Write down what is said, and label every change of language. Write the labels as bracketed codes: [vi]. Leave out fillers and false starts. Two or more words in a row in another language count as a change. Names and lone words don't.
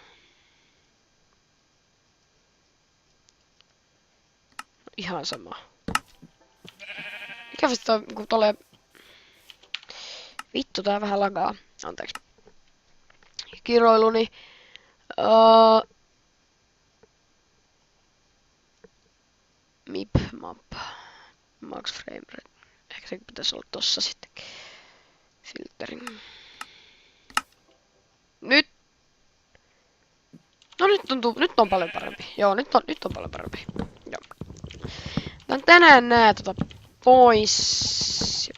[fi] Ihan sama. Ikävästi toi kun tolle... Vittu tää vähän lagaa. Anteeksi. Kiroiluni. [en] Mip map. Max frame rate. [fi] Ehkä se pitäisi olla tossa sitten. Filterin. Nyt! No nyt on paljon parempi. Joo, nyt on paljon parempi. Joo. Tänään nää pois.